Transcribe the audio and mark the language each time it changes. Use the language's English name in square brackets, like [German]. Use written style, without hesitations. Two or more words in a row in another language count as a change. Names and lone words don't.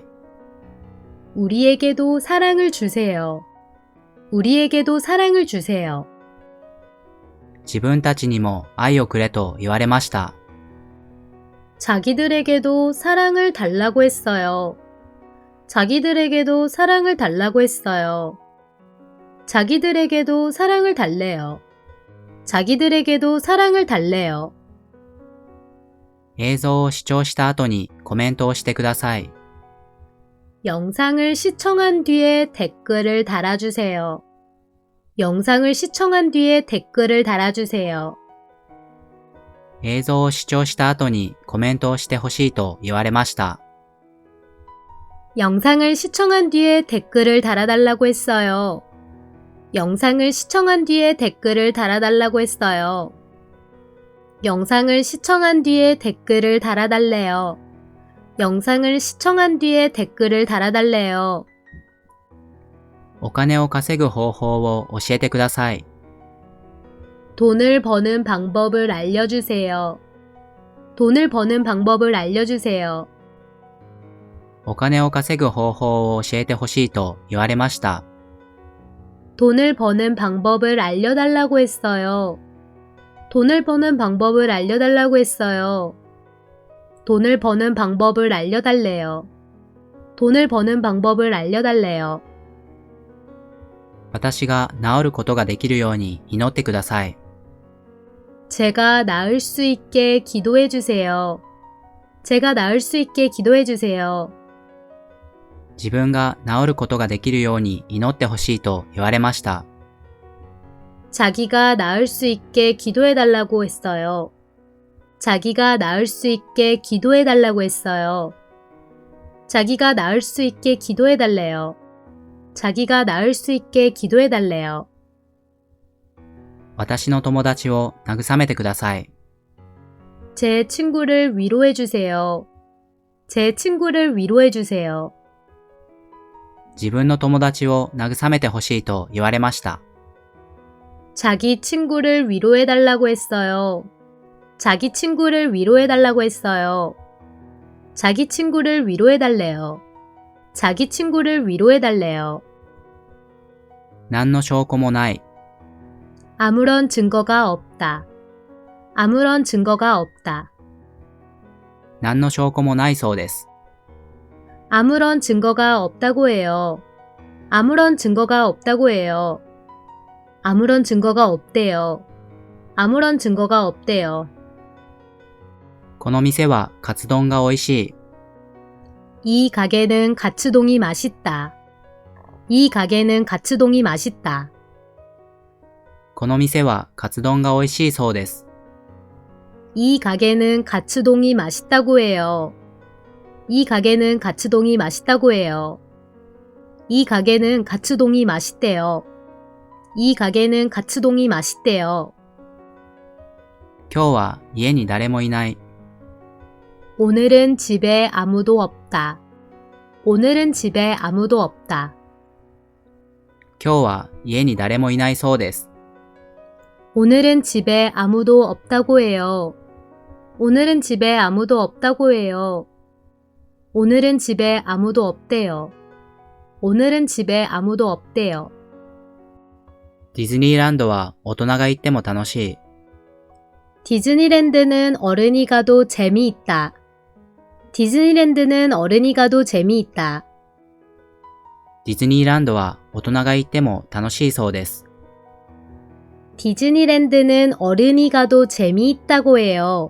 [Korean] 우리에게도 사랑을 주세요. 우리에게도 사랑을 주세요. [Japanese] 自分たちにも愛をくれと言われました。 [Korean] 자기들에게도 사랑을 달라고 했어요. 자기들에게도 사랑을 달라고 했어요. 자기들에게도 사랑을 달래요. 자기들에게도 사랑을 달래요. [Japanese] 映像を視聴した後にコメントをしてください。 [Korean] 영상을 시청한 뒤에 댓글을 달아주세요. 영상을 시청한 뒤에 댓글을 달아주세요. [Japanese] 映像を視聴した後にコメントをしてほしいと言われました。 [Korean] 영상을 시청한 뒤에 댓글을 달아달라고 했어요. 영상을 시청한 뒤에 댓글을 달아달라고 했어요. 영상을 시청한 뒤에 댓글을 달아달래요. 영상을 시청한 뒤에 댓글을 달아달래요. [Japanese] お金を稼ぐ方法を教えてください。 [Korean] 돈을 버는 방법을 알려주세요. 돈을 버는 방법을 알려주세요. [Japanese] お金を稼ぐ方法を教えてほしいと言われました。 [Korean] 돈을 버는 방법을 알려달라고 했어요. 돈을 버는 방법을 알려달라고 했어요. 돈을 버는 방법을 알려달래요. 돈을 버는 방법을 알려달래요. [Japanese] 私が治ることができるように祈ってください。 [Korean] 제가 나을 수 있게 기도해 주세요. 제가 나을 수 있게 기도해 주세요. [Japanese] 自分が治ることができるように祈ってほしいと言われました。 [Korean] 자기가 나을 수 있게 기도해 달라고 했어요. 자기가 나을 수 있게 기도해 달라고 했어요. 자기가 나을 수 있게 기도해 달래요. 자기가 나을 수 있게 기도해 달래요. [Japanese] 私の友達を慰めてください。 [Korean] 제 친구를 위로해 주세요. 제 친구를 위로해 주세요. [Japanese] 自分の友達を慰めてほしいと言われました。 [Korean] 자기 친구를 위로해 달라고 했어요. 자기 친구를 위로해 달라고 했어요. 자기 친구를 위로해 달래요. 자기 친구를 위로해 달래요. [Japanese] 何の証拠もない。 [Korean] 아무런 증거가 없다. 아무런 증거가 없다. [Japanese] 何の証拠もないそうです。 [Korean] 아무런 증거가 없다고 해요. 아무런 증거가 없다고 해요. 아무런 증거가 없대요. 아무런 증거가 없대요. [Japanese] この店はカツ丼が美味しい。 [Korean] 이 가게는 가츠동이 맛있다. 이 가게는 가츠동이 맛있다. [Japanese] この店はカツ丼が美味しいそうです。 [Korean] 이 가게는 가츠동이 맛있다고 해요. 이 가게는 가츠동이 맛있다고 해요. 이 가게는 가츠동이 맛있대요. 이 가게는 가츠동이 맛있대요. [Japanese] 今日は家に誰もいない。 [Korean] 오늘은 집에 아무도 없다. 오늘은 집에 아무도 없다. [Japanese] 今日は家に誰もいないそうです。 [Korean] 오늘은 집에 아무도 없다고 해요. 오늘은 집에 아무도 없다고 해요. 오늘은 집에 아무도 없대요. 오늘은 집에 아무도 없대요. [Japanese] ディズニーランドは大人が行っても楽しい。 [Korean] 디즈니랜드는 어른이 가도 재미있다. 디즈니랜드는 어른이 가도 재미있다. [Japanese] ディズニーランドは大人が行っても楽しいそうです。 [Korean] 디즈니랜드는 어른이 가도 재미있다고 해요.